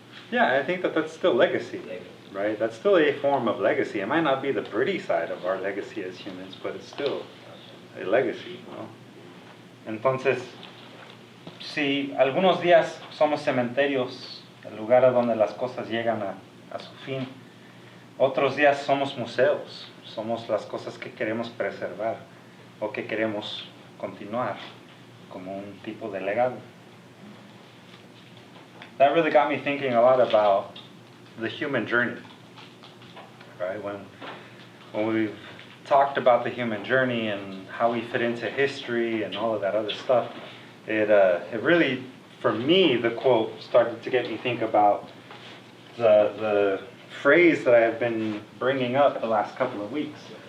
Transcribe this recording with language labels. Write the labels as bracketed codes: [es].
[en] Yeah, I think that that's still legacy, right? That's still a form of legacy. It might not be the pretty side of our legacy as humans, but it's still a legacy, ¿no? [es] Entonces, si algunos días somos cementerios, el lugar a donde las cosas llegan a su fin, otros días somos museos, somos las cosas que queremos preservar. o que queremos continuar como un tipo de legado. [en] That really got me thinking a lot about the human journey, right? When we've talked about the human journey and how we fit into history and all of that other stuff, it really, for me, the quote started to get me think about the phrase that I have been bringing up the last couple of weeks.